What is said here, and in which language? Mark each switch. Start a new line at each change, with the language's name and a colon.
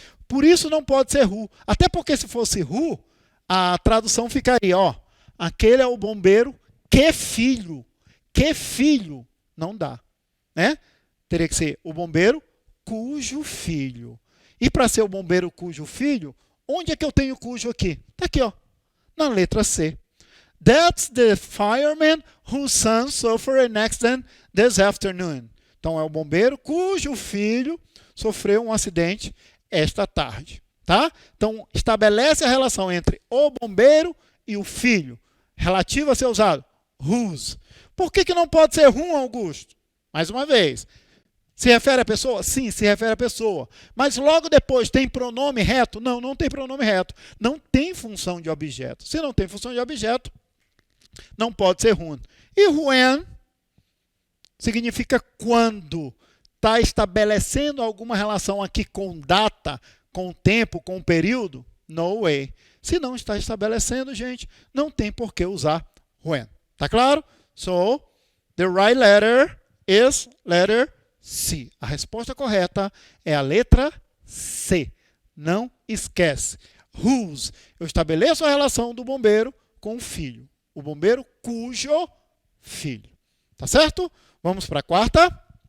Portuguese: Por isso não pode ser who. Até porque se fosse who, a tradução ficaria, ó, aquele é o bombeiro que filho. Que filho. Não dá. Né? Teria que ser o bombeiro cujo filho. E para ser o bombeiro cujo filho, onde é que eu tenho cujo aqui? Está aqui, ó, na letra C.
English: That's the fireman whose son suffered an accident this afternoon.
Portuguese: Então, é o bombeiro cujo filho sofreu um acidente esta tarde. Tá? Então, estabelece a relação entre o bombeiro e o filho. Relativo a ser usado, whose. Por que não pode ser whom, Augusto? Mais uma vez. Se refere à pessoa? Sim, se refere à pessoa. Mas logo depois tem pronome reto? Não, não tem pronome reto. Não tem função de objeto. Se não tem função de objeto, não pode ser whom. E when significa quando. Está estabelecendo alguma relação aqui com data, com tempo, com período?
English: No way.
Portuguese: Se não está estabelecendo, gente, não tem por que usar when. Tá claro?
English: So, the right letter is letter C.
Portuguese: A resposta correta é a letra C. Não esquece. Whose. Eu estabeleço a relação do bombeiro com o filho. O bombeiro cujo filho. Tá certo? Vamos para a quarta.